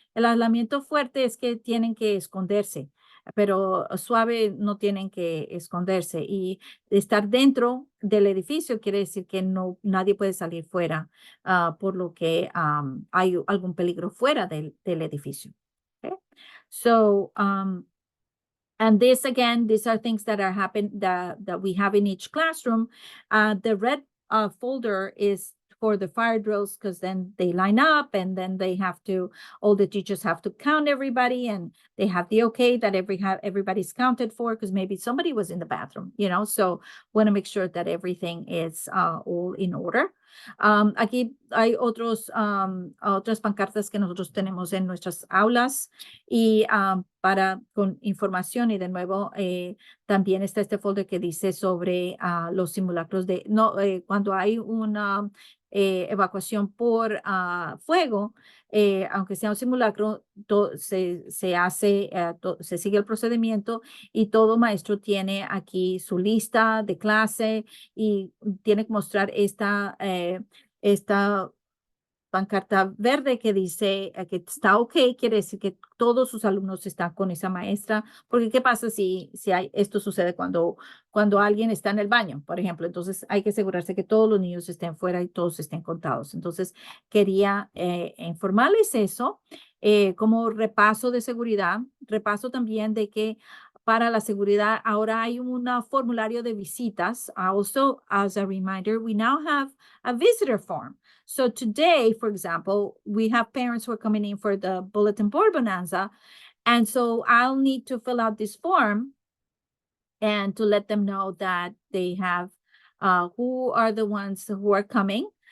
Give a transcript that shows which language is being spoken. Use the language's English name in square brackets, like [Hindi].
[Spanish] El aislamiento fuerte es que tienen que esconderse, pero suave no tienen que esconderse. Y estar dentro del edificio quiere decir que nadie puede salir fuera, por lo que hay algún peligro fuera del edificio. [English] Okay? So, and this again, these are things that that we have in each classroom. The red folder is for the fire drills because then they line up and then all the teachers have to count everybody and they have the okay that everybody's counted for because maybe somebody was in the bathroom, so want to make sure that everything is all in order. [Spanish] Aquí hay otras pancartas que nosotros tenemos en nuestras aulas y con información y de nuevo también está este folder que dice sobre los simulacros cuando hay una evacuación por fuego, aunque sea un simulacro, se sigue el procedimiento y todo maestro tiene aquí su lista de clase y tiene que mostrar esta pancarta verde que dice que está ok, quiere decir que todos sus alumnos están con esa maestra, porque ¿qué pasa si esto sucede cuando alguien está en el baño, por ejemplo? Entonces hay que asegurarse que todos los niños estén fuera y todos estén contados. Entonces quería informarles eso como repaso de seguridad, repaso también de que para la seguridad ahora hay un formulario de visitas. [English] Also, as a reminder, we now have a visitor form. So today, for example, we have parents who are coming in for the bulletin board bonanza. And so I'll need to fill out this form and to let them know that they have who are the ones who are coming.